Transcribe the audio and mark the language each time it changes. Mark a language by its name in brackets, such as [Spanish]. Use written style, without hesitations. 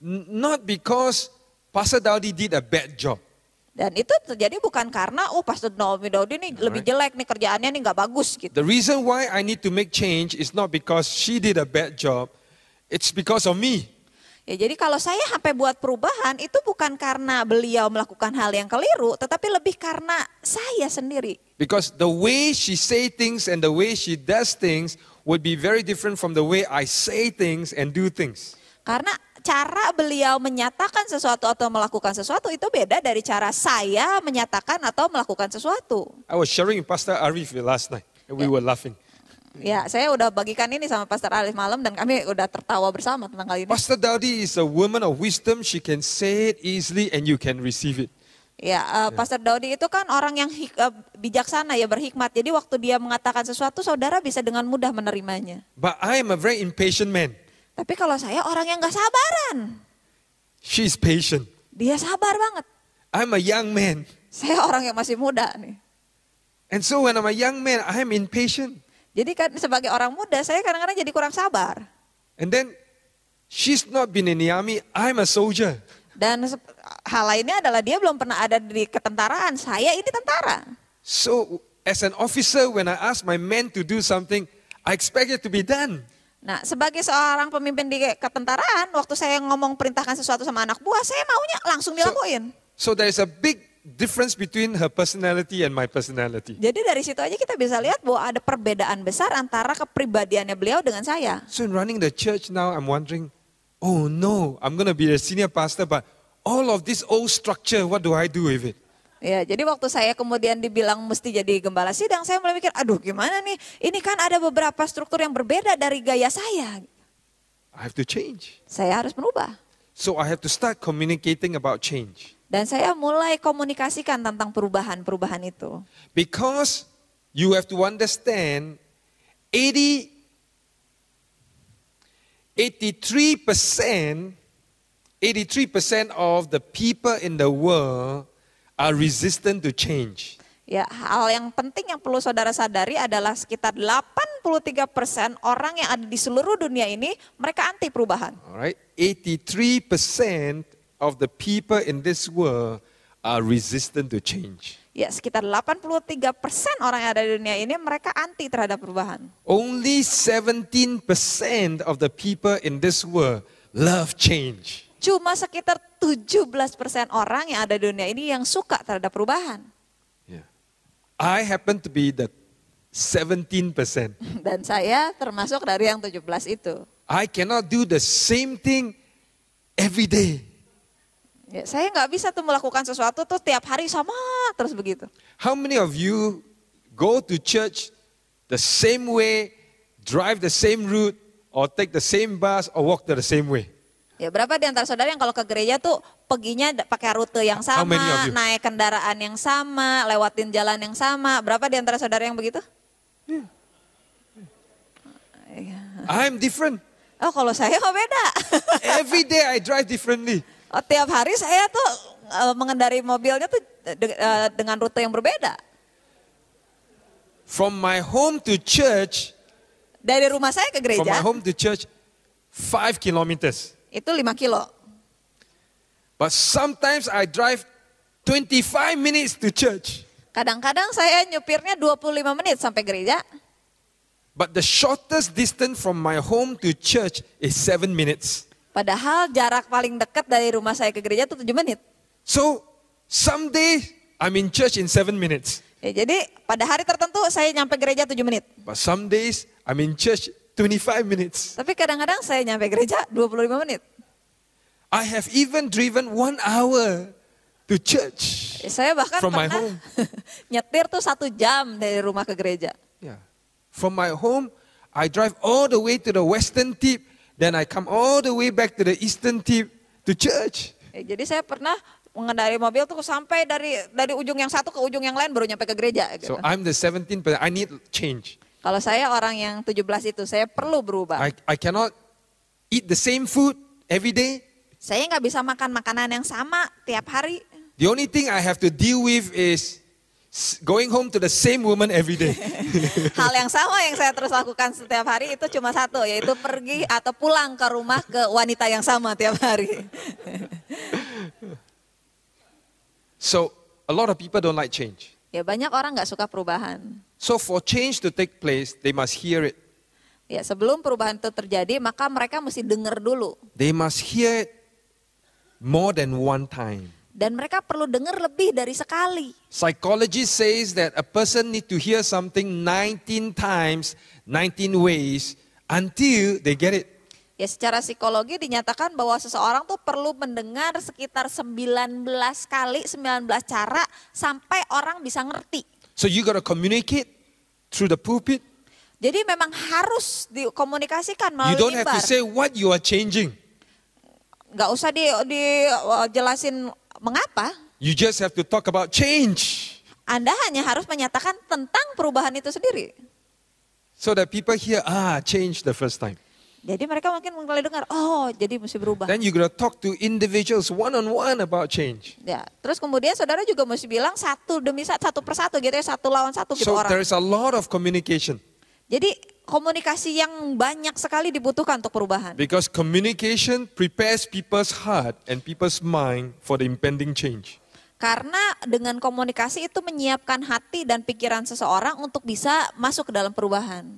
[English] Not because Pastor Daudi did a bad job. [Indonesian] Dan itu terjadi bukan karena, Pastor Naomi Daudi ini lebih jelek nih kerjaannya nih nggak bagus gitu. [English] The reason why I need to make change is not because she did a bad job. It's because of me. [Indonesian] Ya, jadi kalau saya sampai buat perubahan itu bukan karena beliau melakukan hal yang keliru, tetapi lebih karena saya sendiri. [English] Because the way she say things and the way she does things would be very different from the way I say things and do things. [Indonesian] Karena cara beliau menyatakan sesuatu atau melakukan sesuatu itu beda dari cara saya menyatakan atau melakukan sesuatu. [English] I was sharing with Pastor Arif last night and we were laughing. [Indonesian] Ya, saya udah bagikan ini sama Pastor Arif malam dan kami udah tertawa bersama tentang hal ini. [English] Pastor Daudi is a woman of wisdom. She can say it easily and you can receive it. [Indonesian] Ya, Pastor Daudi itu kan orang yang bijaksana ya, berhikmat. Jadi waktu dia mengatakan sesuatu, saudara bisa dengan mudah menerimanya. [English] But I am a very impatient man. [Indonesian] Tapi kalau saya orang yang gak sabaran. [English] She's patient. [Indonesian] Dia sabar banget. [English] I'm a young man. [Indonesian] Saya orang yang masih muda nih. [English] And so when I'm a young man, I am impatient. [Indonesian] Jadi kan sebagai orang muda, saya kadang-kadang jadi kurang sabar. [English] And then she's not been in the army. I'm a soldier. [Indonesian] Dan hal lainnya adalah dia belum pernah ada di ketentaraan. Saya ini tentara. [English] So as an officer, when I ask my men to do something, I expect it to be done. [Indonesian] Nah, sebagai seorang pemimpin di ketentaraan, waktu saya ngomong perintahkan sesuatu sama anak buah, saya maunya langsung dilakuin. [English] So there is a big difference between her personality and my personality. [Indonesian] Jadi dari situ aja kita bisa lihat bahwa ada perbedaan besar antara kepribadiannya beliau dengan saya. [English] So in running the church now, I'm wondering, oh no, I'm going to be the senior pastor, but all of this old structure, what do I do with it? [Indonesian] Ya, jadi waktu saya kemudian dibilang mesti jadi gembala sidang, saya mulai mikir, aduh gimana nih, ini kan ada beberapa struktur yang berbeda dari gaya saya. [English] I have to change. [Indonesian] Saya harus merubah. [English] So I have to start communicating about change. [Indonesian] Dan saya mulai komunikasikan tentang perubahan-perubahan itu. [English] Because you have to understand, 83% of the people in the world are resistant to change. [Indonesian] Ya, hal yang penting yang perlu saudara sadari adalah sekitar 83% orang yang ada di seluruh dunia ini, mereka anti perubahan. [English] Alright, 83% of the people in this world are resistant to change. [Indonesian] Ya, sekitar 83% orang yang ada di dunia ini mereka anti terhadap perubahan. [English] Only 17% of the people in this world love change. [Indonesian] Cuma sekitar 17% orang yang ada di dunia ini yang suka terhadap perubahan. [English] Yeah. I happen to be the 17%. [Indonesian] Dan saya termasuk dari yang 17 itu. [English] I cannot do the same thing every day. [Indonesian] Ya, saya nggak bisa tuh melakukan sesuatu tuh tiap hari sama terus begitu. [English] How many of you go to church the same way, drive the same route, or take the same bus, or walk the same way? [Indonesian] Ya, berapa di antara saudara yang kalau ke gereja tuh perginya pakai rute yang [English] How many of [Indonesian] sama, [English] you? [Indonesian] naik kendaraan yang sama, lewatin jalan yang sama. Berapa di antara saudara yang begitu? [English] I'm different. [Indonesian] Oh, kalau saya kok beda. [English] Every day I drive differently. [Indonesian] Oh, tiap hari saya tuh mengendarai mobilnya tuh dengan rute yang berbeda. [English] From my home to church, [Indonesian] Dari rumah saya ke [English] from my [Indonesian] gereja [English] home to church, 5 kilometers. [Indonesian] itu 5 kilo. [English] But sometimes I drive 25 minutes to church. [Indonesian] Kadang-kadang saya nyupirnya 25 menit sampai gereja. [English] But the shortest distance from my home to church is 7 minutes. [Indonesian] Padahal jarak paling dekat dari rumah saya ke gereja itu 7 menit. [English] So someday I'm in church in 7 minutes. [Indonesian] Ya, jadi pada hari tertentu saya nyampe gereja 7 menit. [English] But some days I'm in church 25 minutes. [Indonesian] Tapi kadang-kadang saya nyampe gereja 25 menit. [English] I have even driven 1 hour to church. [Indonesian] Saya bahkan [English] From my [Indonesian] pernah [English] home. [Indonesian] nyetir tuh 1 jam dari rumah ke gereja. [English] Yeah. From my home, I drive all the way to the western tip. Then I come all the way back to the eastern tip to church. [Indonesian] Ya, jadi saya pernah mengendarai mobil tuh sampai dari ujung yang satu ke ujung yang lain baru nyampe ke gereja. Gitu. [English] So I'm the 17, but I need change. [Indonesian] Kalau saya orang yang 17 itu, saya perlu berubah. [English] I cannot eat the same food every day. [Indonesian] Saya nggak bisa makan makanan yang sama tiap hari. [English] The only thing I have to deal with is going home to the same woman every day. [Indonesian] Hal yang sama yang saya terus lakukan setiap hari itu cuma satu, yaitu pergi atau pulang ke rumah ke wanita yang sama tiap hari. [English] So a lot of people don't like change. [Indonesian] Ya banyak orang nggak suka perubahan. [English] So for change to take place, they must hear it. [Indonesian] Ya sebelum perubahan itu terjadi, maka mereka mesti dengar dulu. [English] They must hear it more than one time. [Indonesian] Dan mereka perlu dengar lebih dari sekali. [English] Psychology says that a person need to hear something 19 times, 19 ways until they get it. [Indonesian] Ya secara psikologi dinyatakan bahwa seseorang tuh perlu mendengar sekitar 19 kali, 19 cara sampai orang bisa ngerti. [English] So you got to communicate through the pulpit. [Indonesian] Jadi memang harus dikomunikasikan [English] You [Indonesian] melalui [English] don't have to [Indonesian] mimbar. [English] say what you are changing. [Indonesian] Nggak usah dijelasin mengapa. [English] You just have to talk about change. [Indonesian] Anda hanya harus menyatakan tentang perubahan itu sendiri. [English] So that people hear, change the first time. [Indonesian] Jadi mereka mungkin mulai dengar, oh jadi mesti berubah. [English] Then you got to talk to individuals one-on-one about change. [Indonesian] Ya, terus kemudian saudara juga mesti bilang satu demi satu persatu gitu ya, satu lawan satu gitu [English] So [Indonesian] orang. [English] there's a lot of communication. [Indonesian] Jadi komunikasi yang banyak sekali dibutuhkan untuk perubahan. [English] Because communication prepares people's heart and people's mind for the impending change. [Indonesian] Karena dengan komunikasi itu menyiapkan hati dan pikiran seseorang untuk bisa masuk ke dalam perubahan.